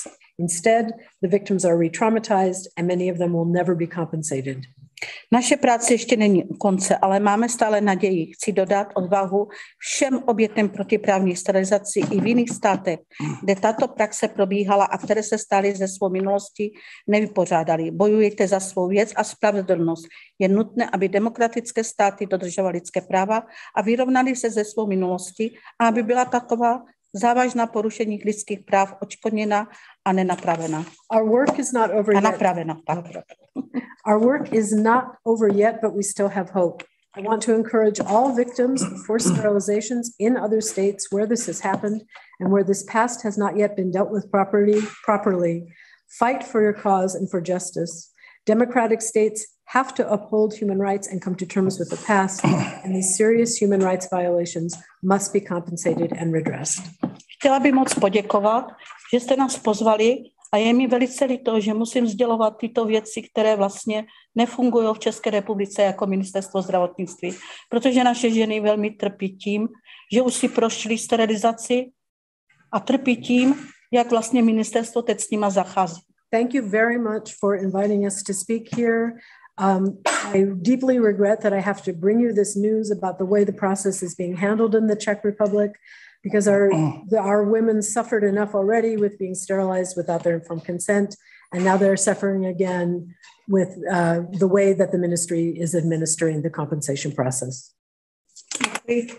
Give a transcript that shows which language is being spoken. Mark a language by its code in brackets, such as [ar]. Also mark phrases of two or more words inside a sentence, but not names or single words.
[en] Instead, the victims are re-traumatized and many of them will never be compensated. [cs] Naše práce ještě není u konce, ale máme stále naději. Chci dodat odvahu všem obětem protiprávních sterilizací i v jiných státech, kde tato praxe probíhala a které se staly ze svou minulosti nevypořádali. Bojujte za svou věc a spravedlnost. Je nutné, aby demokratické státy dodržovaly lidské práva a vyrovnaly se ze svou minulosti a aby byla taková závažná porušení lidských práv odškodněna a nenapravena. [en] Our work is not over yet. [cs] Napravena, tak. [en] Our work is not over yet, but we still have hope. I want to encourage all victims of forced sterilizations in other states where this has happened and where this past has not yet been dealt with properly. Fight for your cause and for justice. Democratic states have to uphold human rights and come to terms with the past, and these serious human rights violations must be compensated and redressed. [cs] Chtěla bych moc poděkovat, že jste nás pozvali a je mi velice líto, že musím sdělovat tyto věci, které vlastně nefungují v České republice jako ministerstvo zdravotnictví, protože naše ženy velmi trpí tím, že už si prošly sterilizaci a trpí tím, jak vlastně ministerstvo teď s nima zachází. [en] Thank you very much for inviting us to speak here. I deeply regret that I have to bring you this news about the way the process is being handled in the Czech Republic, because our women suffered enough already with being sterilized without their informed consent, and now they're suffering again with the way that the ministry is administering the compensation process.